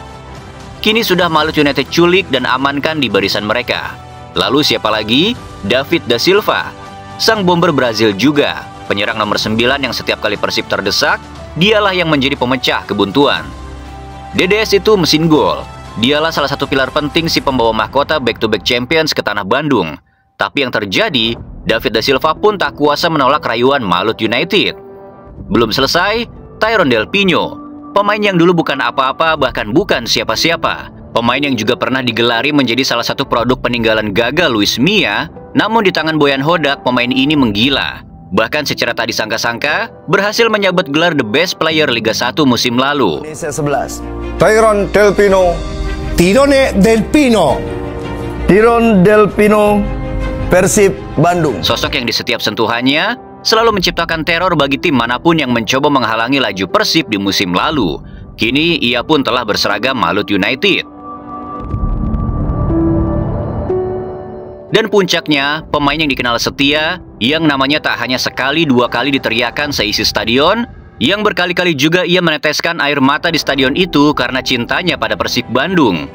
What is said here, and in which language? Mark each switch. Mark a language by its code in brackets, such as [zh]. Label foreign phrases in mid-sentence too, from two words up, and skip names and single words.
[id] Kini sudah Malut United culik dan amankan di barisan mereka. Lalu siapa lagi? David da Silva. Sang bomber Brazil juga. Penyerang nomor 9 yang setiap kali Persib terdesak, dialah yang menjadi pemecah kebuntuan. DDS itu mesin gol. Dialah salah satu pilar penting si pembawa mahkota [en] back-to-back champions [id] ke tanah Bandung. Tapi yang terjadi, David da Silva pun tak kuasa menolak rayuan Malut United. Belum selesai, Tyrone Del Pino, pemain yang dulu bukan apa-apa bahkan bukan siapa-siapa. Pemain yang juga pernah digelari menjadi salah satu produk peninggalan gagal Luis Milla, namun di tangan Boyan Hodak pemain ini menggila. Bahkan secara tak disangka-sangka, berhasil menyabet gelar [en] The Best Player [id] Liga 1 musim lalu. Indonesia 11. Tyrone Del Pino. Tyrone Del Pino. Tyrone Del Pino, Persib Bandung. Sosok yang di setiap sentuhannya selalu menciptakan teror bagi tim manapun yang mencoba menghalangi laju Persib di musim lalu. Kini ia pun telah berseragam Malut United. Dan puncaknya, pemain yang dikenal setia, yang namanya tak hanya sekali dua kali diteriakan seisi stadion, yang berkali-kali juga ia meneteskan air mata di stadion itu karena cintanya pada Persib Bandung.